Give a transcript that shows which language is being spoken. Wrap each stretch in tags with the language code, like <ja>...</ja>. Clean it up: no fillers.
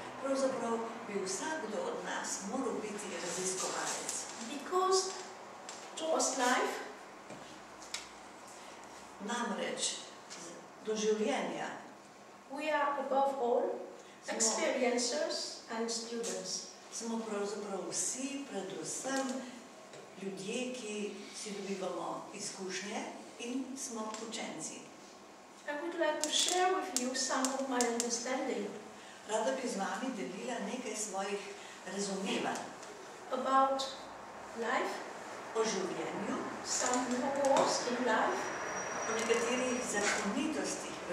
<sl>Pravzaprav bi vsakdo od nas moral biti raziskovalec.</sl> <en>because towards life,</en> <sl>Namreč do življenja</sl> <en>we are above all experiencers and students.</en> <sl>smo pravzaprav vsi, predvsem ljudje, ki si dobivamo izkušnje in smo učenci.</sl> <en>I would like to share with you some of my understanding</en> <sl>Rada bi z vami delila nekaj svojih razumevanj</sl> <en>about life,</en> <sl>o življenju,</sl> <en>some laws in life,</en> <sl>o nekaterih zakonitostih v</sl>